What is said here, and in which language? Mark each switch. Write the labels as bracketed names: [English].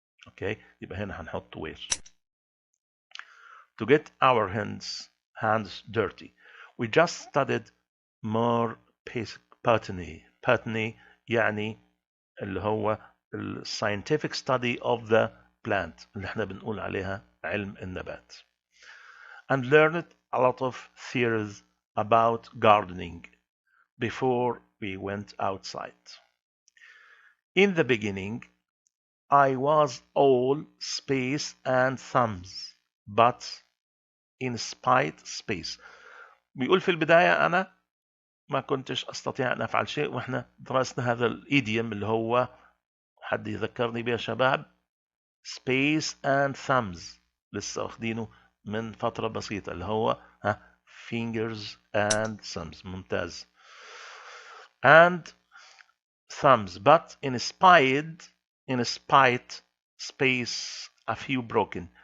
[Arabic] اوكي، يبقى هنا هنحط were. [English] To get our hands dirty. We just studied more basic botany. [Arabic] Botany يعني اللي هو ال [English] scientific study of the plant [Arabic] اللي احنا بنقول عليها علم النبات. [English] And learned a lot of theories about gardening before we went outside. In the beginning, I was all space and thumbs, but in spite space. [Arabic] بيقول في البداية أنا ما كنتش أستطيع أن أفعل شيء، وإحنا درسنا هذا الإيديوم اللي هو حد يذكرني بيه يا شباب، [English] space and thumbs، [Arabic] لسه واخدينه من فترة بسيطة، اللي هو [English] fingers and thumbs. [Arabic] ممتاز. [English] and thumbs but in spite space a few broken.